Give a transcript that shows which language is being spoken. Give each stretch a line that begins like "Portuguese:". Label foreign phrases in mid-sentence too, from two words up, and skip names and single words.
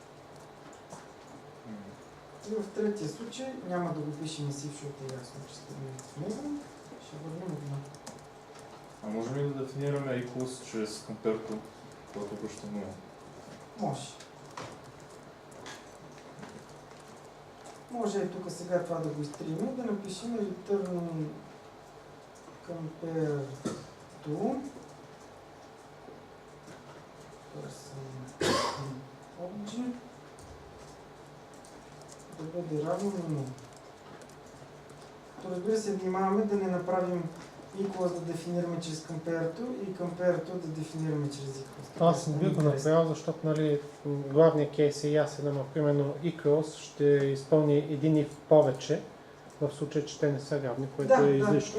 Bulgarian: И в третия случай няма да го пишем и си, защото е ясно, че стигнем в него. Ще върнем 1. А можем ли да дефинираме equals чрез compare-то, когато обръща 0? Може. Може и тук сега това да го изтрием и да напишем
English: return compare to person object
Bulgarian: да бъде равно на 0. Разбира се, внимаваме да не направим equals да дефинираме чрез compare-то и compare-то да дефинираме чрез equals. Аз не бих го направил, защото нали, главният кейс е ясен, ама примерно equals ще изпълни един if повече, в случай, че те не са равни, което е излишно.